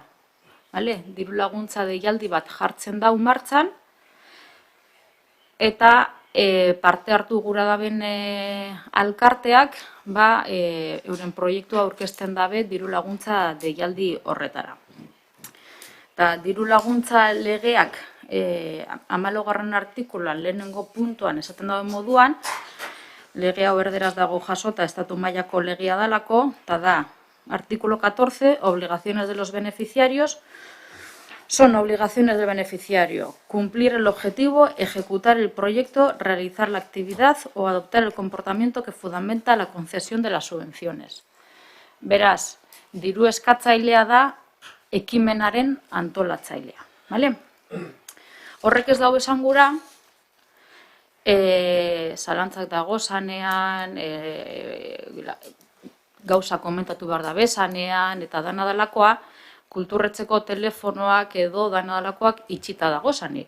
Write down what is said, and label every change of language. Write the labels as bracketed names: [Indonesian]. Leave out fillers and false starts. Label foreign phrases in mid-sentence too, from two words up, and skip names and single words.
[Basque] Diru laguntza deialdi bat jartzen da martxan, eta parte hartu gura daben alkarteak euren proiektua aurkezten dabe diru laguntza deialdi horretara. Eta diru laguntza legeak 14. artikulan lehenengo puntuan esaten daben moduan, lege hau erderaz dago jasota estatu mailako legea dalako, eta da, [Spanish] artículo 14, obligaciones de los beneficiarios. Son obligaciones del beneficiario: cumplir el objetivo, ejecutar el proyecto, realizar la actividad o adoptar el comportamiento que fundamenta la concesión de las subvenciones. [Basque] Beraz, diru eskatzailea da ekimenaren antolatzailea. Horrek ez dago esan gura, zalantzak dago zanean, gauza komentatu behar da bezanean, eta dana dalakoa, kulturretzeko telefonoak edo dana dalakoak itxita dago zanik.